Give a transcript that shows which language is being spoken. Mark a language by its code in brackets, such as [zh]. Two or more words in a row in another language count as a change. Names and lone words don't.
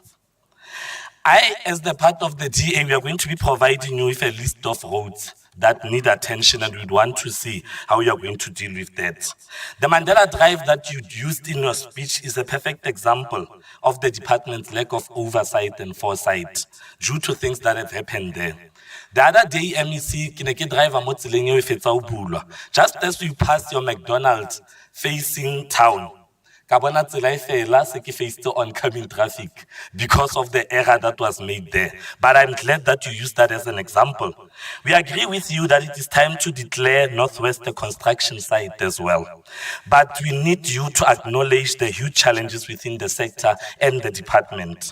[en] I, as the part of the DA, we are going to be providing you with a list of roads that need attention, and we'd want to see how you're going to deal with that. The Mandela Drive that you used in your speech is a perfect example of the department's lack of oversight and foresight due to things that have happened there. The other day, MEC, [st] kineke driver mo tseleng eo e fetsa ho bulwa. [en] Just as you pass your McDonald's facing town, [st] ka bona tsela e fela se ke [en] faced oncoming traffic because of the error that was made there. But I'm glad that you used that as an example. We agree with you that it is time to declare Northwest a construction site as well. But we need you to acknowledge the huge challenges within the sector and the department.